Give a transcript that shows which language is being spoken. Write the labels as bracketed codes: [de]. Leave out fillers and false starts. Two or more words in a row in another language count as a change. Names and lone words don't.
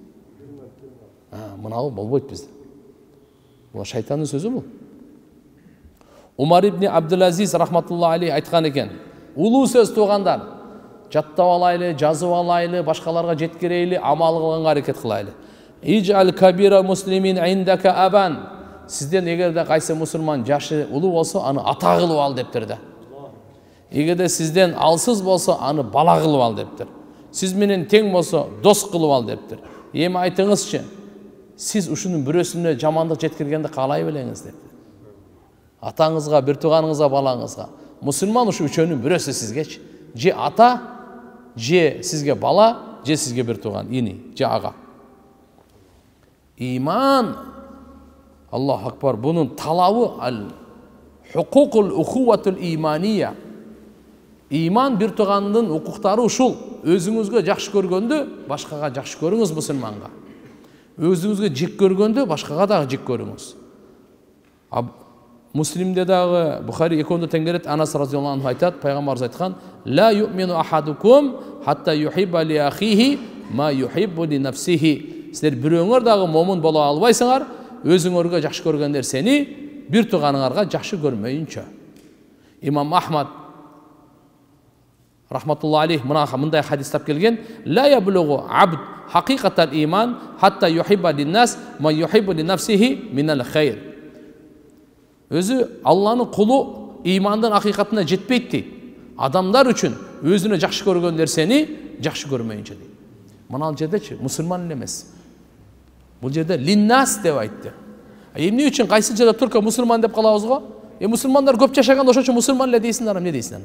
[ky] Мынабы болбойт бизде. Бул шайтандын сөзү бул. Умар ибн Абдулазиз [ar] رحمة الله عليه [ky] айткан экен: "Улуу сөз туугандар, жаттап алайлы, жазып алайлы, башкаларга жеткирейли, амал кылганга аракет кылайлы. [ar] اجعل كبير المسلمين عندك أبا." [ky] Сизден эгерде кайсы мусулман жашы улуу болсо, аны ата кылып ал дептир да. Эгерде сизден алсыз болсо, аны бала кылып ал дептир. Сиз менен тең болсо, дос кылып ал дептир. Эми айтыңызчы, сиз ушунун бирөөсүнө жамандык жеткиргенди каалай белеңиз дептир. Атаңызга, бир тууганыңызга, балаңызга. Мусулман ушу үчөөнүн бирөөсү сизгечи. Же ата, же сизге бала, же сизге бир тууган, ини, же ага. Иман, [ar] الله أكبر, [ky] бунун талабы [ar] الحقوق الأخوة الإيمانية. [ky] Иман бир туугандын укуктары ушул. Өзүңүзгө жакшы көргөндү башкага жакшы көрүңүз мусулманга. Өзүңүзгө жек көргөндү башкага дагы жек көрүңүз. Муслимде дагы Бухари экөөндө теңгерет, Анас [ar] رضي الله عنه [ky] айтат, пайгамбарыбыз айткан: [ar] "لا يؤمن أحدكم حتى يحب لأخيه ما يحب لنفسه." [ky] Силер бирөөңөр дагы момун боло албайсыңар, өзүңөргө жакшы көргөн нерсени бир тууганыңарга жакшы көрмөйүнчө. Имам Ахмад [ar] رحمة الله عليه [ky] мындай хадис тап келген: [ar] "لا يبلغ عبد حقيقة الإيمان حتى يحب للناس ما يحب لنفسه من الخير." [ky] Өзү Алланын кулу имандын акыйкатына жетпейт дейт. Адамдар үчүн өзүнө жакшы көргөн нерсени жакшы көрмөйүнчө дейт. Мына жердечи мусулман эле эмес. Бул жерде линнас деп айтты. Эмне үчүн кайсы жерде турка мусулман деп калабыз го? Мусулмандар көп жашаганда ошон үчүн мусулман эле дейсиңер, эмне дейсиңер?